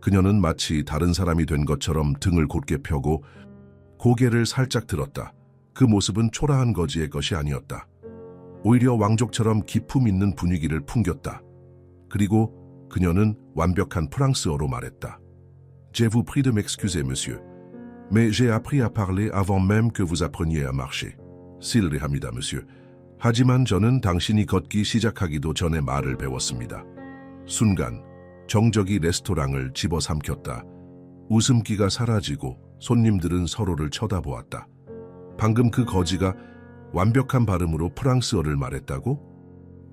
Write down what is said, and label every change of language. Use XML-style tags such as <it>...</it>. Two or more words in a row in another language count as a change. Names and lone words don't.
<ko>그녀는 마치 다른 사람이 된 것처럼 등을 곧게 펴고 고개를 살짝 들었다. 그 모습은 초라한 거지의 것이 아니었다. 오히려 왕족처럼 기품 있는 분위기를 풍겼다. 그리고 그녀는 완벽한 프랑스어로 말했다.</ko> <fr>Je vous prie de m'excuser, monsieur. Mais j'ai appris à parler avant même que vous appreniez à marcher.</fr> <ko>실례합니다, monsieur. 하지만 저는 당신이 걷기 시작하기도 전에 말을 배웠습니다. 순간 정적이 레스토랑을 집어삼켰다. 웃음기가 사라지고 손님들은 서로를 쳐다보았다. 방금 그 거지가 완벽한 발음으로 프랑스어를 말했다고?</ko>